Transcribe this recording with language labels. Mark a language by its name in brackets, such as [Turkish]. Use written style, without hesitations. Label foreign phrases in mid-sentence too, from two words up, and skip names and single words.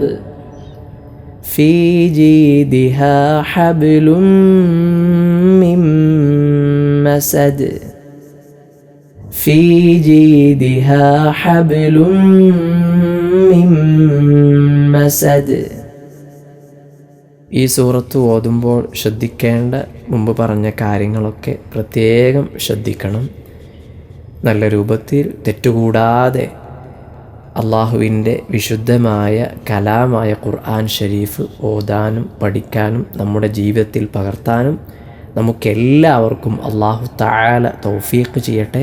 [Arabic] في جيدها حبل من مسد. في جيدها حبل من مسد. [Malayalam] ഈ സൂറത്ത് ഓതുമ്പോൾ ശ്രദ്ധിക്കേണ്ട മുമ്പ് പറഞ്ഞ കാര്യങ്ങളൊക്കെ പ്രത്യേകം ശ്രദ്ധിക്കണം. നല്ല രൂപത്തിൽ തെറ്റുകൂടാതെ അള്ളാഹുവിൻ്റെ വിശുദ്ധമായ കലാമായ [Arabic] قرآن شريف [Malayalam] ഓതാനും പഠിക്കാനും നമ്മുടെ ജീവിതത്തിൽ പകർത്താനും നമുക്കെല്ലാവർക്കും [Arabic] الله تعالى [Malayalam] തൗഫീഖ് ചെയ്യട്ടെ.